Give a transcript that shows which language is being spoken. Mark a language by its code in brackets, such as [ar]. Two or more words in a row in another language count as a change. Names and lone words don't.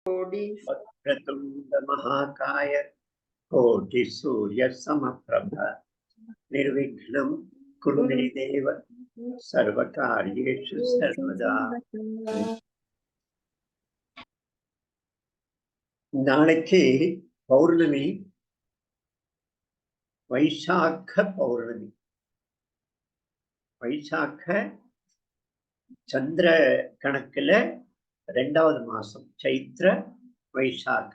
[sa] कोटि वक्रतुंड महाकाय कोटि सूर्य समप्रभ निर्विघ्नं कुरु मे देव सर्वकार्येषु सर्वदा. [ta] நாளைக்கு பௌர்ணமி, வைசாக்க பௌர்ணமி. வைசாக்க சந்திர கணக்குல 2வது மாசம் சைத்ர வைசாக்க.